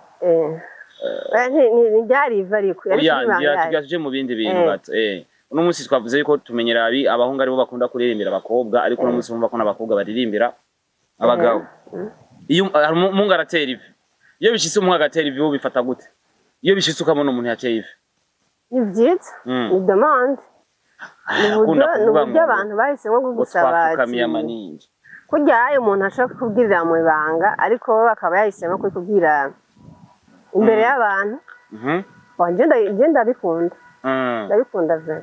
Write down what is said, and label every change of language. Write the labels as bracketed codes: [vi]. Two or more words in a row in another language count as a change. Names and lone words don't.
[rn] ni byari ivi ariko tugaje mu bindi bintu gato uno munsi twavuze yuko tumenyera abahungu aribo bakunda kuririmbira abakobwa ariko uno munsi umva ko n'abakobwa baririmbira abagabo iyo umuntu aratera ivi iyo bishitse umuntu agatera ivi bifata gute iyo bishitse ukamona umuntu yateye ivi ni byiza ni demande n'uburyo abantu bahisemo gusaba kurya ayo umuntu ashaka kubwirira mu ibanga ariko bo bakaba yahisemo kubwira imbere y'abantu ndabikunda ve